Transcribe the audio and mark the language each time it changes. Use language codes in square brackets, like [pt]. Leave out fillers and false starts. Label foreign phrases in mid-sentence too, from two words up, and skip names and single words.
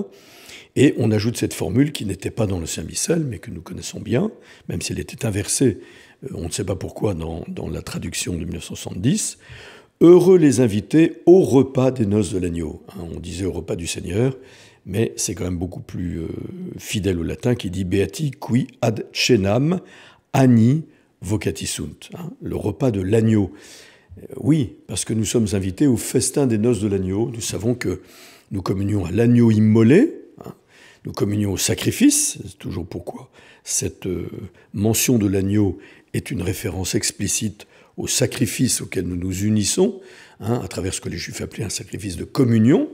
[fr] Et on ajoute cette formule qui n'était pas dans le Saint Missel, mais que nous connaissons bien, même si elle était inversée, on ne sait pas pourquoi, dans la traduction de 1970. Heureux les invités au repas des noces de l'agneau. On disait au repas du Seigneur, mais c'est quand même beaucoup plus fidèle au latin qui dit [la] Beati qui ad cenam ani vocati sunt, [fr] le repas de l'agneau. Oui, parce que nous sommes invités au festin des noces de l'agneau. Nous savons que nous communions à l'agneau immolé, nous communions au sacrifice, c'est toujours pourquoi cette mention de l'agneau est une référence explicite au sacrifice auquel nous nous unissons, à travers ce que les Juifs appelaient un sacrifice de communion.